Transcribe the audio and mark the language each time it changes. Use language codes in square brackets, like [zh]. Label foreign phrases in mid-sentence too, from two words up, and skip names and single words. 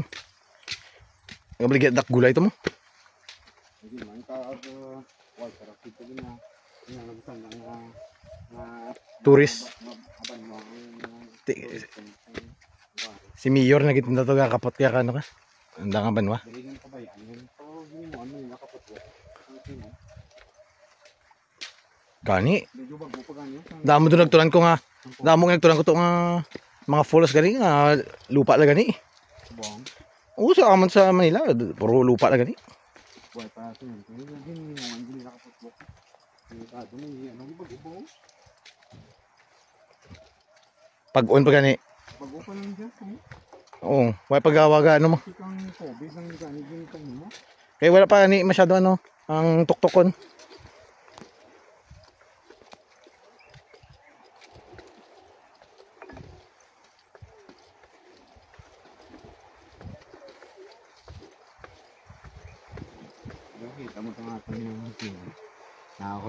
[hil] Ngabligit dak gulay to mo. Turis. Si Mayor na gitinda to kapot kaya kano ka. Anda nga banwa. Gani. Damo doon nagtulan ko nga. Damo nga nagtulan ko to nga mga falls gani nga lupa la gani. Oo sa aman sa Manila puro lupa la gani. Pag-on pa gani. Pag-on lang siya. Oo, wala pag-awaga ano mo. Kaya wala pa ni masyado ano ang tuktokon. [tl] Kita mo nga ito yung